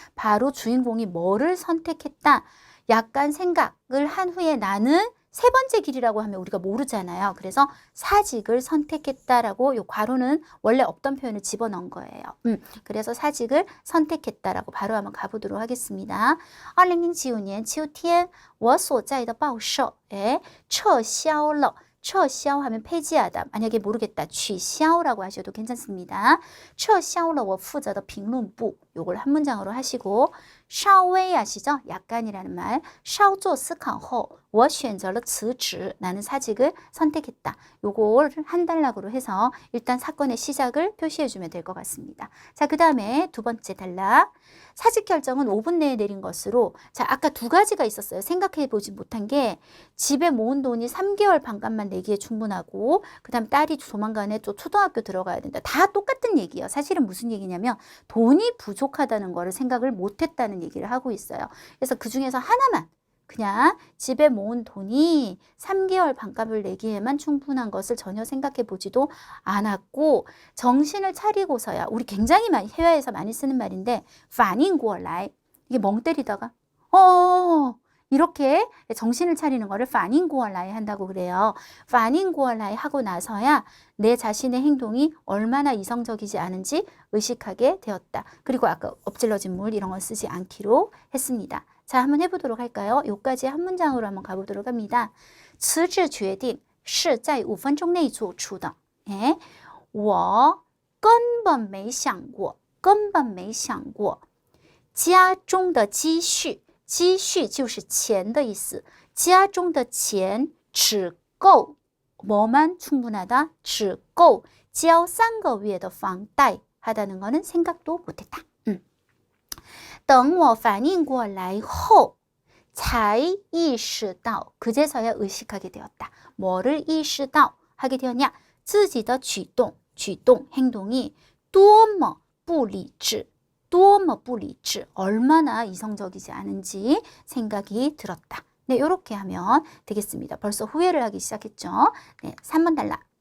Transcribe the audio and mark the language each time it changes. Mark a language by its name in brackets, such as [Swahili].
[Korean] 바로 주인공이 뭐를 선택했다. 약간 생각을 한 후에 나는 세 번째 길이라고 하면 우리가 모르잖아요. 그래서 사직을 선택했다라고 요 괄호는 원래 없던 표현을 집어넣은 거예요. 그래서 사직을 선택했다라고 바로 한번 가보도록 하겠습니다. [Chinese] 2009年秋天我所在的报社撤销了 撤销 [Korean] 하면 폐지하다. 만약에 모르겠다. 取消라고 하셔도 괜찮습니다. [Chinese] 撤销了我负责的评论部 [Korean] 요걸 한 문장으로 하시고 稍微 아시죠? 약간이라는 말. [Chinese] 稍作思考后我选择了辞职 [Korean] 나는 사직을 선택했다. 요걸 한 단락으로 해서 일단 사건의 시작을 표시해주면 될 것 같습니다. 자, 그 다음에 두 번째 단락. 사직 결정은 5분 내에 내린 것으로 자, 아까 두 가지가 있었어요. 생각해보지 못한 게 집에 모은 돈이 3개월 반값만 내기에 충분하고 그 다음 딸이 조만간에 또 초등학교 들어가야 된다. 다 똑같은 얘기예요. 사실은 무슨 얘기냐면 돈이 부족하다는 거를 생각을 못했다는 얘기를 하고 있어요. 그래서 그 중에서 하나만 그냥 집에 모은 돈이 3개월 반값을 내기에만 충분한 것을 전혀 생각해 보지도 않았고 정신을 차리고서야 우리 굉장히 많이 해외에서 많이 쓰는 말인데 [Chinese] 反应过来 [Korean] 이게 멍 때리다가 이렇게 정신을 차리는 거를 파닝구얼라이 한다고 그래요. 파닝구얼라이 하고 나서야 내 자신의 행동이 얼마나 이성적이지 않은지 의식하게 되었다. 그리고 아까 엎질러진 물 이런 거 쓰지 않기로 했습니다. 자, 한번 해보도록 할까요? 요까지 한 문장으로 한번 가보도록 합니다. [Chinese] 辞职决定是在5分钟内做出的。我根本没想过，根本没想过家中的积蓄，积蓄就是钱的意思。家中的钱只够 [Korean] 뭐만 충분하다? [Chinese] 只够交3个月的房贷 [Korean] 하다는 거는 생각도 못했다. [Chinese] 等我反应过来后才意识到 [Korean] 그제서야 의식하게 되었다. 뭐를 意识到 하게 되었냐? [Chinese] 自己的举动 [Korean] 행동이 [Chinese] 多么不理智 [Korean] 얼마나 이성적이지 않은지 생각이 들었다. 네, 이렇게 하면 되겠습니다. 벌써 후회를 하기 시작했죠. 네, 3번 달라.